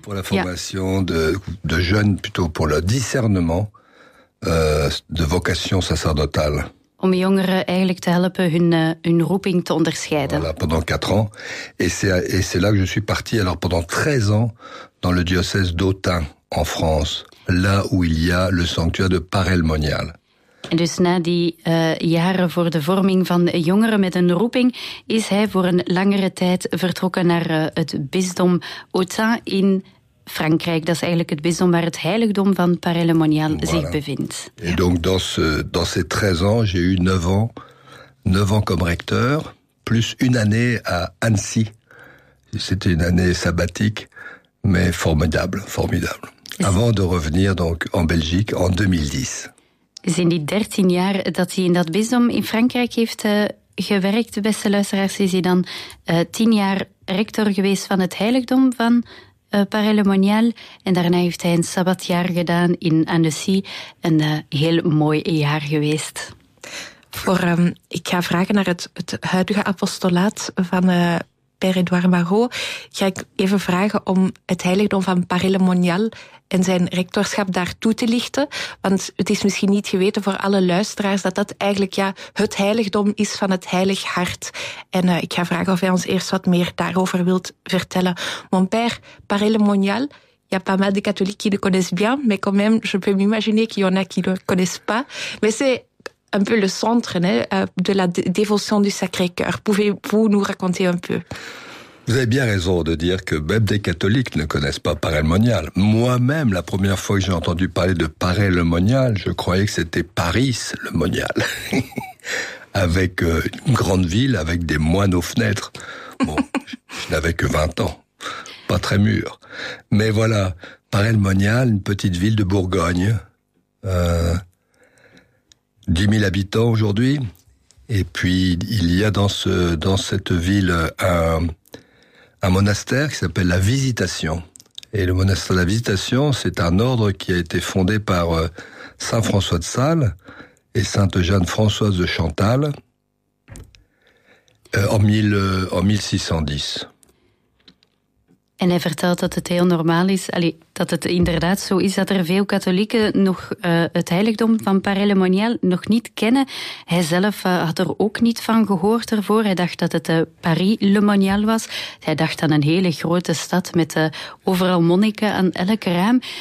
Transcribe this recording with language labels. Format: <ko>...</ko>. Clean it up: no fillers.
<fr>Pour la formation de jeunes, plutôt pour le discernement de vocation sacerdotale.</fr> <nl>Om jongeren eigenlijk te helpen hun roeping te onderscheiden.</nl> <fr>Voilà, pendant 4 ans. Et c'est là que je suis parti, alors pendant 13 ans, dans le diocèse d'Autun, en France. Là où il y a le sanctuaire de Paray-le-Monial.</fr> <nl>En dus na die jaren voor de vorming van jongeren met een roeping, is hij voor een langere tijd vertrokken naar het bisdom Autun in Frankrijk, dat is eigenlijk het bisdom waar het heiligdom van Paray-le-Monial voilà zich bevindt.</nl> <fr>Et donc dans ces 13 ans, j'ai eu 9 ans comme recteur, plus une année à Annecy. C'était une année sabbatique, mais formidable, formidable. Avant de revenir donc en Belgique en 2010.</fr> <nl>Dus in die 13 jaar dat hij in dat bisdom in Frankrijk heeft gewerkt, beste luisteraars, is hij dan 10 jaar rector geweest van het heiligdom van Paray-le-Monial. En daarna heeft hij een sabbatjaar gedaan in Annecy. Een heel mooi jaar geweest. Voor, ik ga vragen naar het huidige apostolaat van Père-Édouard Marot. Ga ik even vragen om het heiligdom van Paray-le-Monial en zijn rectorschap daar toe te lichten. Want het is misschien niet geweten voor alle luisteraars dat dat eigenlijk ja, het heiligdom is van het Heilig Hart. En ik ga vragen of hij ons eerst wat meer daarover wilt vertellen.</nl> <fr>Mon père, Paray-le-Monial, il y a pas mal de catholiques qui le connaissent bien, mais quand même, je peux m'imaginer qu'il y en a qui ne le connaissent pas. Mais c'est un peu le centre né, de la dévotion du Sacré-Cœur. Pouvez-vous nous raconter un peu? Vous avez bien raison de dire que même des catholiques ne connaissent pas Paray-le-Monial. Moi-même, la première fois que j'ai entendu parler de Paray-le-Monial, je croyais que c'était Paris-le-Monial. Avec une grande ville, avec des moines aux fenêtres. Bon, je n'avais que 20 ans. Pas très mûr. Mais voilà, Paray-le-Monial, une petite ville de Bourgogne. 10 000 habitants aujourd'hui. Et puis, il y a dans cette ville un monastère qui s'appelle la Visitation. Et le monastère de la Visitation, c'est un ordre qui a été fondé par Saint François de Sales et Sainte Jeanne Françoise de Chantal en 1610.</fr> <nl>En hij vertelt dat het heel normaal is, dat het inderdaad zo is dat er veel katholieken nog het heiligdom van Paray-le-Monial nog niet kennen. Hij zelf had er ook niet van gehoord ervoor. Hij dacht dat het Paray-le-Monial was. Hij dacht aan een hele grote stad met overal monniken aan elk raam.</nl>